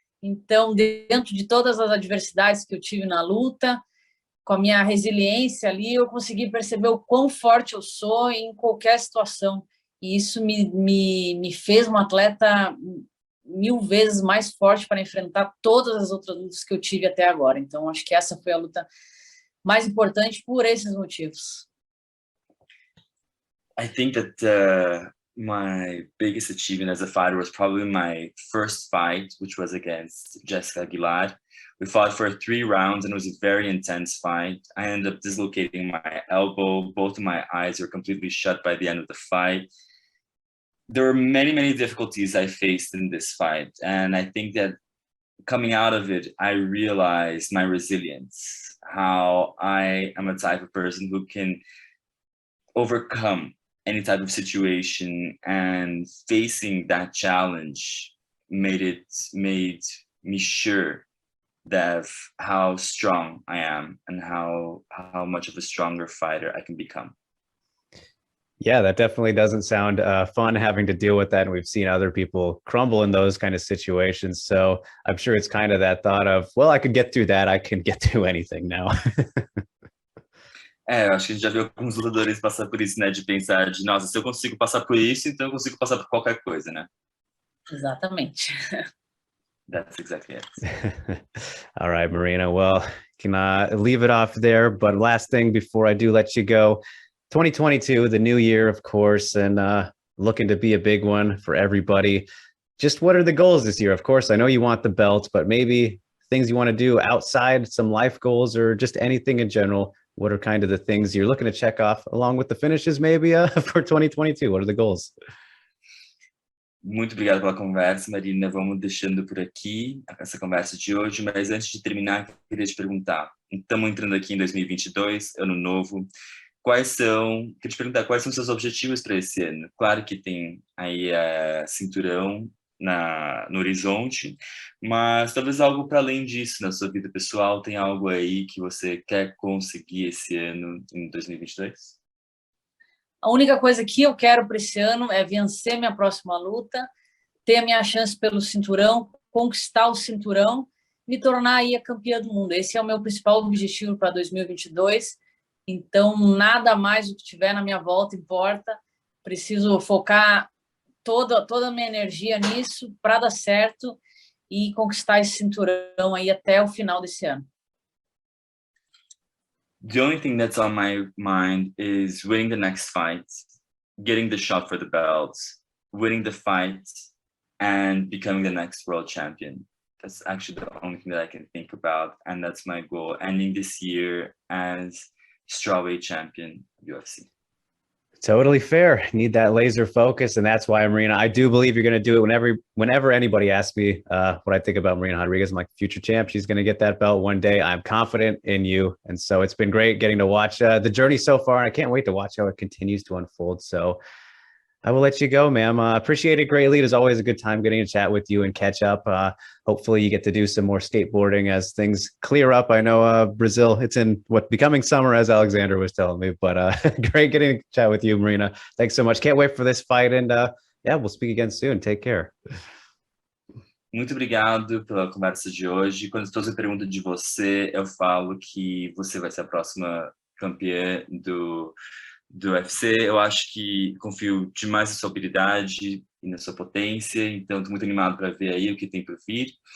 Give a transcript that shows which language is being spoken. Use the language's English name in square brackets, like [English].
[Portuguese] Então, dentro de todas as adversidades que eu tive na luta, com a minha resiliência ali, eu consegui perceber o quão forte eu sou em qualquer situação. E isso me fez um atleta 1000 vezes mais forte para enfrentar todas as outras lutas que eu tive até agora. Então, acho que essa foi a luta mais importante por esses motivos. [English] I think that my biggest achievement as a fighter was probably my first fight, which was against Jessica Aguilar. We fought for 3 rounds and it was a very intense fight. I ended up dislocating my elbow. Both of my eyes were completely shut by the end of the fight. There were many, many difficulties I faced in this fight. And I think that coming out of it, I realized my resilience, how I am a type of person who can overcome any type of situation, and facing that challenge made me sure that how strong I am and how much of a stronger fighter I can become. Yeah, that definitely doesn't sound fun having to deal with that. And we've seen other people crumble in those kind of situations. So I'm sure it's kind of that thought of, well, I could get through that. I can get through anything now. [Portuguese] Eu acho que a gente já viu alguns lutadores passar por isso, né? De pensar de, nossa, se eu consigo passar por isso, então eu consigo passar por qualquer coisa, né? Exatamente. [English] That's exactly it. All right, Marina. Well, can leave it off there. But last thing before I do let you go, 2022, the new year, of course, and looking to be a big one for everybody. Just what are the goals this year? Of course, I know you want the belt, but maybe things you want to do outside, some life goals, or just anything in general. What are kind of the things you're looking to check off along with the finishes maybe for 2022? What are the goals? [Portuguese] Muito obrigado pela conversa, Marina. Vamos deixando por aqui essa conversa de hoje, mas antes de terminar, eu queria te perguntar. Estamos entrando aqui em 2022, ano novo. Queria te perguntar quais são os seus objetivos para esse ano? Claro que tem aí cinturão no horizonte, mas talvez algo para além disso na sua vida pessoal. Tem algo aí que você quer conseguir esse ano, em 2022? A única coisa que eu quero para esse ano é vencer minha próxima luta, ter a minha chance pelo cinturão, conquistar o cinturão, me tornar aí a campeã do mundo. Esse é o meu principal objetivo para 2022. Então, nada mais do que tiver na minha volta importa. Preciso focar toda a minha energia nisso para dar certo e conquistar esse cinturão aí até o final desse ano. [English] The only thing that's on my mind is winning the next fight, getting the shot for the belt, winning the fight, and becoming the next world champion. That's actually the only thing that I can think about, and that's my goal, ending this year as Strawweight champion of UFC. Totally fair. Need that laser focus, and that's why, Marina, I do believe you're going to do it. Whenever anybody asks me what I think about Marina Rodriguez, I'm like, future champ, she's going to get that belt one day. I'm confident in you, and so it's been great getting to watch the journey so far, and I can't wait to watch how it continues to unfold. So I will let you go, ma'am. Appreciate it greatly. It is always a good time getting to chat with you and catch up. Hopefully you get to do some more skateboarding as things clear up. I know Brazil, it's in becoming summer, as Alexander was telling me, but great getting to chat with you, Marina. Thanks so much. Can't wait for this fight. And yeah, we'll speak again soon. Take care. [Portuguese] Muito obrigado pela conversa de hoje. Quando as pessoas me perguntam de você, eu falo que você vai ser a próxima campeã do UFC. Eu acho que confio demais na sua habilidade e na sua potência, então estou muito animado para ver aí o que tem por vir.